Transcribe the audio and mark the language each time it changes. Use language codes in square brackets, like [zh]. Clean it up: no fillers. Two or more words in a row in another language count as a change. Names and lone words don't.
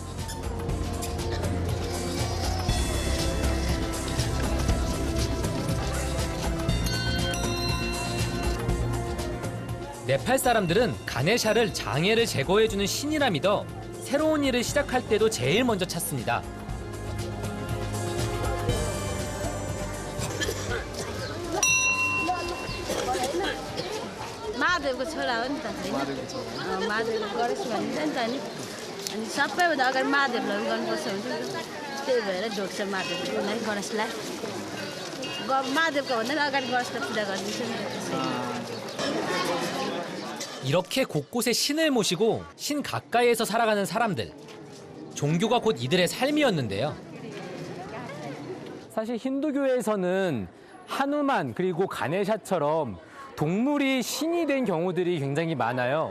[ko] 네팔 사람들은 가네샤를 장애를 제거해주는 신이라 믿어 새로운 일을 시작할 때도 제일 먼저 찾습니다. [ne] महादेवको छोरा हो नि त महादेवको गणेश भनिन्छ नि त नि अनि सबैभन्दा अगाडि महादेवलाई गर्नुपर्छ हुन्छ त्यही भएर ढोग्छ महादेवलाई गणेशलाई महादेवको भन्दा अगाडि गणेशलाई पूजा गरिदिन्छ नि [ko] 이렇게 곳곳에 신을 모시고 신 가까이에서 살아가는 사람들. 종교가 곧 이들의 삶이었는데요. 사실 힌두교에서는 하누만 그리고 가네샤처럼 동물이 신이 된 경우들이 굉장히 많아요.